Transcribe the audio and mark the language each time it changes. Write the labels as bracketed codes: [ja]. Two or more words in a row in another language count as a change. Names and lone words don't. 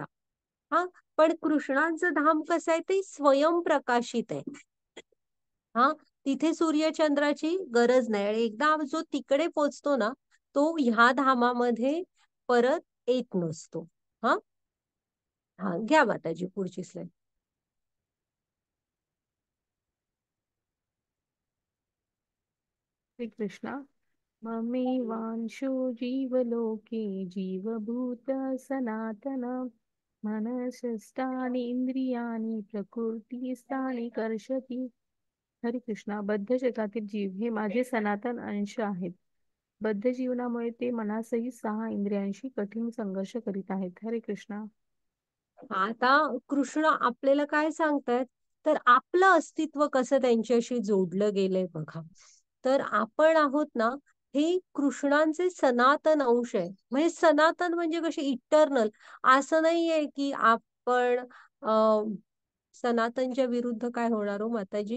[mr] हा, पण कृष्णांचं धाम कसं आहे ते स्वयंप्रकाशित आहे. हा, तिथे सूर्यचंद्राची गरज नाही आणि एकदा जो तिकडे पोचतो ना तो ह्या धामामध्ये परत येत नसतो. हा, हा घ्या माताजी पुढची स्लाइड. श्री कृष्णा. [sa] ममेवांशो जीवलोके जीवभूत सनातन मनसष्टानि इंद्रियाणि प्रकृतीस्थानि कर्षति. [mr] हरे कृष्णा. बद्ध जगातील जीव हे माझे सनातन अंश आहेत. बद्ध जीवनामुळे ते मनासहित 6 इंद्रियांशी कठीण संघर्ष करीत आहेत. हरे कृष्णा. आता कृष्ण आपल्याला काय सांगतायत तर आपलं अस्तित्व कसं त्यांच्याशी जोडलं गेलंय बघा. तर आपण आहोत ना हे कृष्णांचे सनातन अंश आहे. म्हणजे सनातन म्हणजे कसे इटर्नल. असं नाहीये की आपण सनातनच्या विरुद्ध काय होणार हो माताजी.